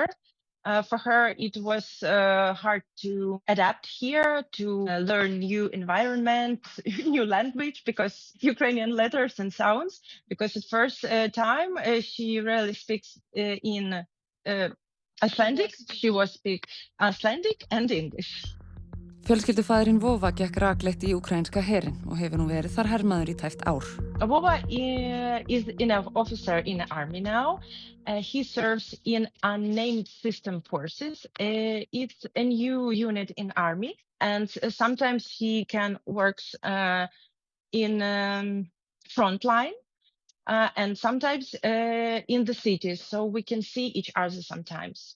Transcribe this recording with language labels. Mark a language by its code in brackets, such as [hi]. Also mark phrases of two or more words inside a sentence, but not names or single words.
[en] For her, it was hard to adapt here, to learn new environment, new language, because Ukrainian letters and sounds. Because at first time, she really speaks in Icelandic. She was speak Icelandic and English. [is] Fjölskyldufaðirinn Vova gekk rakleitt í ukrainska herinn og hefur nú verið þar hermaður í tæpt ár. [en] Vova is an officer in the army now. He serves in unnamed system forces. It's a new unit in army, and sometimes he can work in front line, and sometimes in the cities, so we can see each other sometimes.